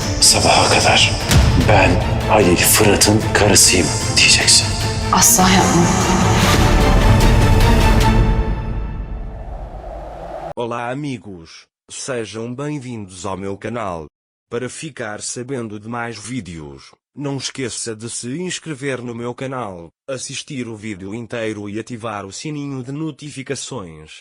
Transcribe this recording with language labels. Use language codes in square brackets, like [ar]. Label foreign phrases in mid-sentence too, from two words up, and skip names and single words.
[tr] Sabaha kadar ben Ali Fırat'ın karısıyım diyeceksin. Asla yapmam. [pt] Olá amigos, sejam bem-vindos ao meu canal. Para ficar sabendo de mais vídeos, não esqueça de se inscrever no meu canal, assistir o vídeo inteiro e ativar o sininho de notificações.